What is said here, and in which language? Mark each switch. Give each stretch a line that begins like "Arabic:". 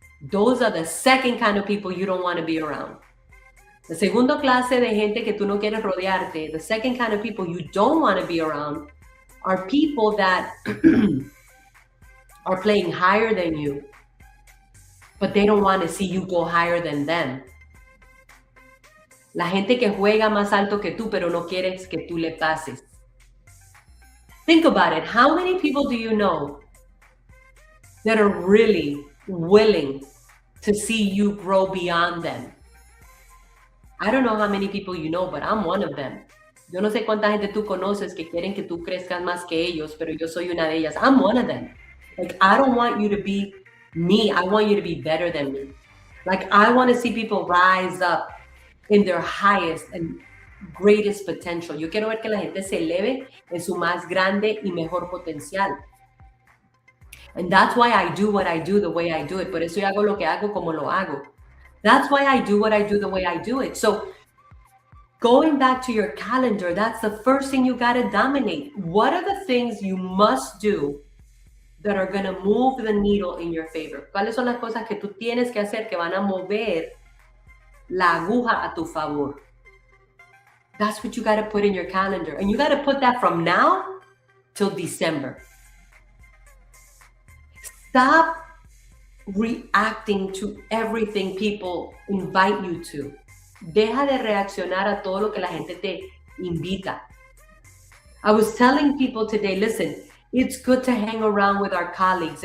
English: Those are the second kind of people you don't want to be around. The
Spanish: segundo clase de gente que tú no quieres rodearte,
English: the second kind of people you don't want to be around are people that are playing higher than you, but they don't want to see you go higher than them.
Spanish: La gente que juega más alto que tú, pero no quieres que tú le pases.
English: Think about it. How many people do you know that are really willing to see you grow beyond them? I don't know how many people you know, but I'm one of them.
Spanish: Yo no sé cuánta gente tú conoces que quieren que tú crezcas más que ellos, pero yo soy una de ellas.
English: I'm one of them. Like, I don't want you to be me. I want you to be better than me. Like, I want to see people rise up in their highest and greatest potential.
Spanish: Yo quiero ver que la gente se eleve en su más grande y mejor potencial.
English: And that's why I do what I do the way I do it.
Spanish: Por eso yo hago lo que hago como lo hago.
English: That's why I do what I do the way I do it. So going back to your calendar, that's the first thing you got to dominate. What are the things you must do that are going to move the needle in your favor?
Spanish: ¿Cuáles son las cosas que tú tienes que hacer que van a mover la aguja a tu favor?
English: That's what you got to put in your calendar. And you got to put that from now till December. Stop reacting to everything people invite you to.
Spanish: Deja de reaccionar a todo lo que la gente te invita.
English: I was telling people today, listen, it's good to hang around with our colleagues.